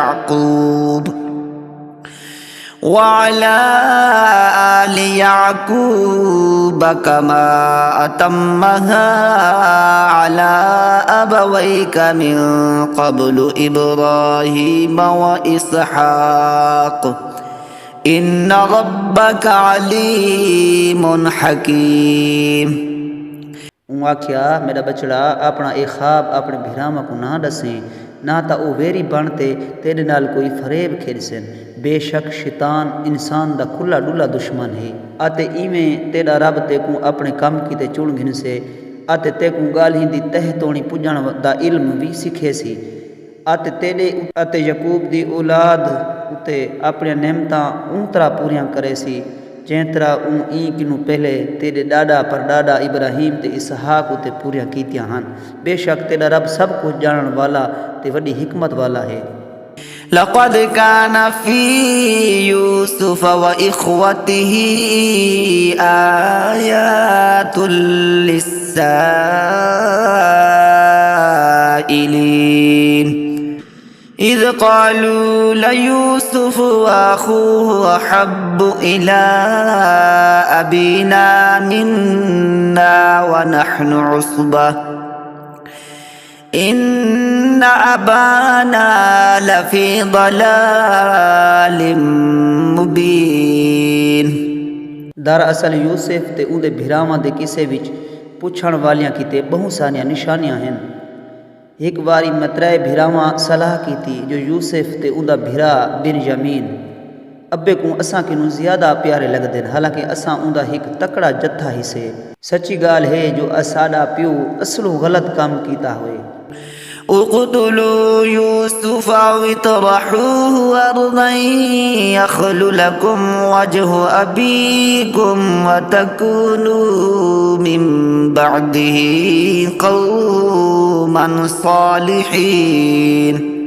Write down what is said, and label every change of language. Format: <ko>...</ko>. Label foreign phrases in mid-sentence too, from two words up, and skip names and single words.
<ar>يعقوب كما أتمها على أبويك من قبل إبراهيم وإسحاق إن ربك عليم حكيم.</ar> <skr>आख्या मेरा बचड़ा अपना ए ख्वाब अपने भिरावां को ना दसें ना ता ओ वेरी बनते तेरे नाल कोई फरेब खेलसन। बेशक शैतान इंसान दा खुला डुला दुश्मन है आते इवें तेरा रब तेकू अपने कम कीते चुन घिनसे आते तेकू गाल्हीं दी तह तोणी पुजण दा इल्म भी सिखे सी आते तेरे आते यकूब दी औलाद उते अपने नेमतां उतरा पूरियां करे सी जैतरा ई किनू पहले तेरे डाडा परडाडा इब्राहीम ते इसहाक उते पूरियां कीतियां हन। बेशक तेरा रब सब कुछ जानन वाला ते वड्डी हिकमत वाला है।</skr> <ar>لقد كان في يوسف وإخوته آيات للسائلين إذ قالوا ليوسف وأخوه أحب إلى أبينا منا ونحن عصبة إن أبانا لفي ضلال مبين.</ar> <skr>दरअसल यूसुफ ते उहदे भिरावां दे किस्से विच पुछण वालियां किते बहुत सारियां निशानियां हैं। एक बारी मतराए भिरावां सलाह की थी जो यूसुफ ते उहदा भिरा बिन्यामीन अब्बे को असां किनू ज़्यादा प्यारे लगदे न हालांकि असां उहदा एक तकड़ा जत्था ही से। सच्ची गाल है जो असाडा प्यो असलो गलत काम कीता हुए</skr> <ar>اقتلوا يوسف أو اطرحوه أرضا يخل لكم وجه أبيكم وتكونوا من بعده قوما صالحين.</ar>